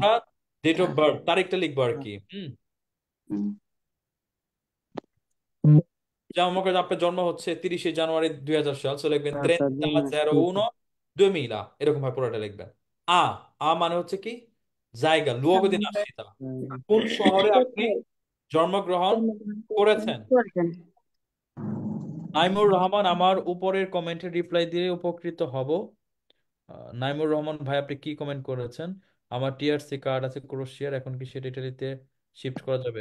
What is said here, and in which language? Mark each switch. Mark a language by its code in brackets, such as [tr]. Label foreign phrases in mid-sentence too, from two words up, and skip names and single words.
[bn] আমরা ডেট অফ তা- বার্থ, তারিখটা লিখবো আর কি। হুম। যেমন মনে করেন আপনার জন্ম হচ্ছে 30শে জানুয়ারি 2000 সাল, সো লিখবেন মাতা 30/01 জন্মস্থান। 2000, এরকম ভাবে পুরোটা লিখবেন। আ, আ মানে হচ্ছে কি জায়গা, [it] luogo di nascita, [bn] কোন শহরে আপনি কোথায় জন্মগ্রহণ জন্মগ্রহণ করছেন? করেছেন। করছেন। নাইমুর রহমান আমার উপরের কমেন্টের রিপ্লাই দিয়ে উপকৃত হব। নাইমুর রহমান ভাই, আপনি কি কমেন্ট করেছেন? আমার টিআরসি কার্ড আছে ক্রোশিয়ার, এখন কি সেটা ইটালিতে শিফট করা যাবে?